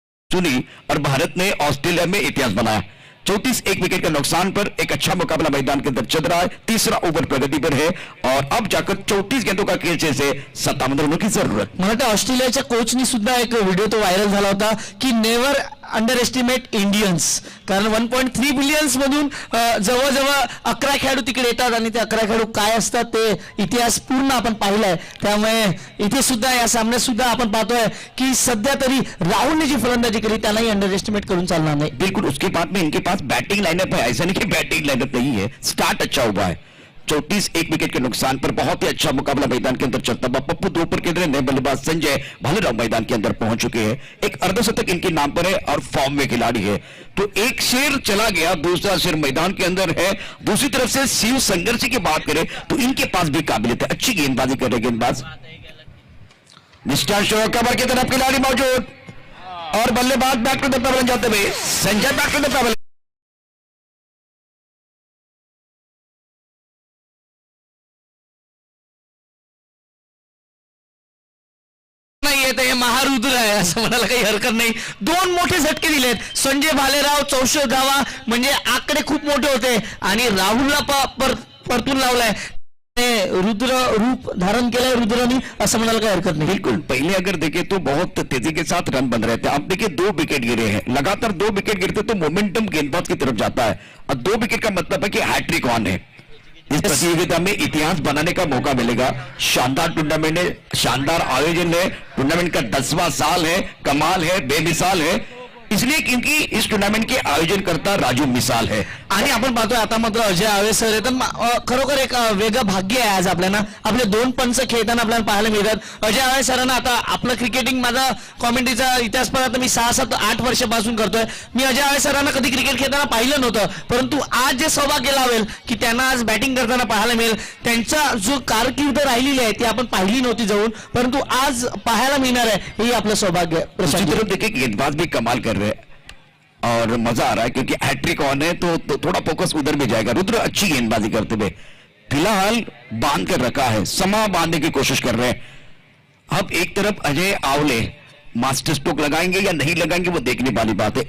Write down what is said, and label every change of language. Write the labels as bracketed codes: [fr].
[hi] सुनी और भारत ने ऑस्ट्रेलिया में इतिहास बनाया। 34 एक विकेट के नुकसान पर एक अच्छा मुकाबला मैदान के अंदर चल रहा है। तीसरा ओवर प्रगति पर है और अब जाकर 34 गेंदों का खेल से 57 रनों की जरूरत। [mr] मला वाटतं ऑस्ट्रेलियाच्या कोचनी सुद्धा एक व्हिडिओ तो व्हायरल झाला होता की [en] never underestimate Indians, [mr] कारण 1.3 बिलियन्स मधून जवळजवळ 11 खेळाडू तिकडे येतात आणि ते 11 खेळाडू काय असतात ते इतिहास पूर्ण आपण पाहिलाय। त्यामुळे इथे सुद्धा या सामन्यात सुद्धा आपण पाहतोय की सध्या तरी राहुलने जी फलंदाजी केली त्यालाही अंडर एस्टिमेट करून चालणार नाही। [hi] बिल्कुल, उसके बाद में इनके पास बैटिंग लाइनअप है, ऐसा नहीं कि बैटिंग लाइनअप नहीं है, स्टार्ट अच्छा हुआ है। 34 एक विकेट के नुकसान पर बहुत ही अच्छा मुकाबला मैदान के अंदर चलता हुआ। पप्पू 2 पर खेल रहे, नए बल्लेबाज संजय भालेराव मैदान के अंदर पहुंच चुके हैं। एक अर्धशतक इनके नाम पर है और फॉर्म में खिलाड़ी है। तो एक शेर चला गया, दूसरा शेर मैदान के अंदर है। दूसरी तरफ से शिव संघर्ष की बात करें तो इनके पास भी काबिलियत है, अच्छी गेंदबाजी कर रहे गेंदबाज। मिस्टर शो कवर की तरफ खिलाड़ी मौजूद और बल्लेबाज [en] back to the pavilion [hi] जाते हुए Sanjay back to the payable. [mr] नाही येत हे महारुद्र आहे असं म्हणायला काही हरकत नाही। 2 मोठे झटके दिलेत संजय भालेराव 64 धावा, म्हणजे आकडे खूप मोठे होते आणि राहुलला परतून लावलाय, रुद्र रूप धारण केलंय रुद्रनी असं म्हणायला काही हरकत नहीं। [hi] बिल्कुल, पहले अगर देखें तो बहुत तेजी के साथ रन बन रहे थे। आप देखिए 2 विकेट गिरे हैं, लगातार 2 विकेट गिरते तो मोमेंटम गेंदबाज की तरफ जाता है और 2 विकेट का मतलब है कि हैट्रिक ऑन है। इस प्रतियोगिता में इतिहास बनाने का मौका मिलेगा। शानदार टूर्नामेंट है, शानदार आयोजन है, टूर्नामेंट का 10वां साल है, कमाल है, बेमिसाल है, इसलिए क्योंकि इस टूर्नामेंट के आयोजन करता राजू मिसाल है। [mr] आणि आपण पाहतोय आता मात्र अजय आवे सर आहेत, खरोखर एक वेगळं भाग्य आहे आज आपल्याला, आपले 2 पंच खेळताना आपल्याला पाहायला मिळतात। अजय आवे सरांना आता आपलं क्रिकेटिंग, माझा कॉमेंट्रीचा इतिहास पण आता मी 6-7-8 वर्षापासून करतोय। मी अजय आवे सरांना कधी क्रिकेट खेळताना पाहिलं नव्हतं, परंतु आज जे सौभाग्य लावेल की त्यांना आज बॅटिंग करताना पाहायला मिळेल। त्यांचा जो कारकीर्द राहिलेली आहे ती आपण पाहिली नव्हती जाऊन, परंतु आज पाहायला मिळणार आहे, हे आपलं सौभाग्य। [hi] दूसरी तरफ देखिए गेंदबाज भी कमाल कर रहे हैं और मजा आ रहा है क्योंकि हैट्रिक ऑन है तो थोड़ा फोकस उधर भी जाएगा। रुद्र अच्छी गेंदबाजी करते हुए फिलहाल बांध कर रखा है, समा बांधने की कोशिश कर रहे हैं। अब एक तरफ अजय आवले मास्टर स्ट्रोक लगाएंगे या नहीं लगाएंगे वो देखने वाली बात है।